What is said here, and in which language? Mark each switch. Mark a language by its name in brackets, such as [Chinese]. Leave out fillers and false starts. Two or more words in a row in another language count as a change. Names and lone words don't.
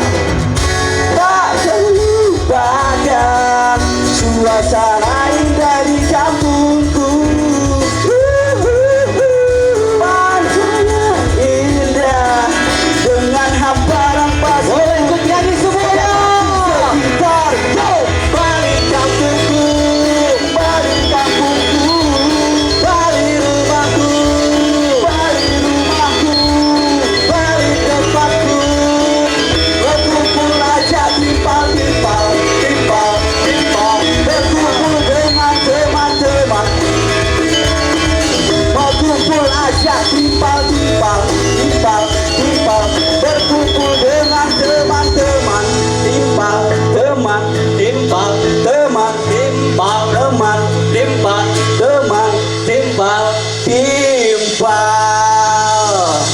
[Indonesian] Tak terlupakan suasana indah di kampungku. Pantainya indah dengan hamparan pasir. Boleh ikut nyanyi semuanya. Sekitar. Yo! Bali kampungku, Bali kampungku, Bali rumahku, Bali rumahku, Bali tempatku. [Balinese] Berkumpul aja timpal-timpal, timpal-timpal. [Indonesian] Berkumpul dengan teman-teman. [Balinese] Berkumpul aja timpal-timpal, timpal-timpal. [Indonesian] Berkumpul dengan teman-teman. Timpal, teman, timpal, teman, timpal, teman, timpal, teman, [Balinese] timpal, timpal.